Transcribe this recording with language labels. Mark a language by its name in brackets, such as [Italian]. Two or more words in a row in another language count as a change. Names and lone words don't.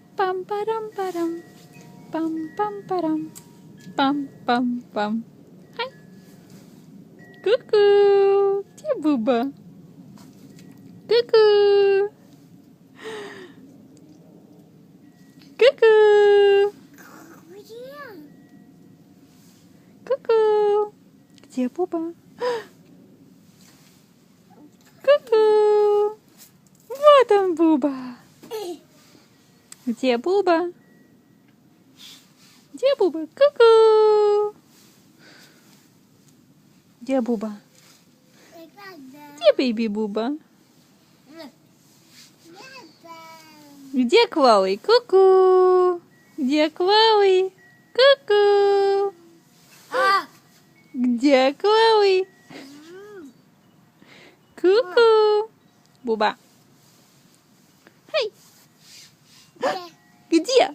[Russian] Пам-парам-парам. Пам-пам-парам. Пам-пам-пам. Ай. Ку-ку. Где Буба? Ку-ку. Ку-ку. Ку-ку. Где Буба? Ку-ку. Вот он, Буба. Где Буба? Где Буба? Ку-ку. Где Буба? Где бейби Буба? Где Клауи? Ку-ку. Где Клауи? Ку-ку. Где Клауи? Ку-ку. Буба. Хей. Где?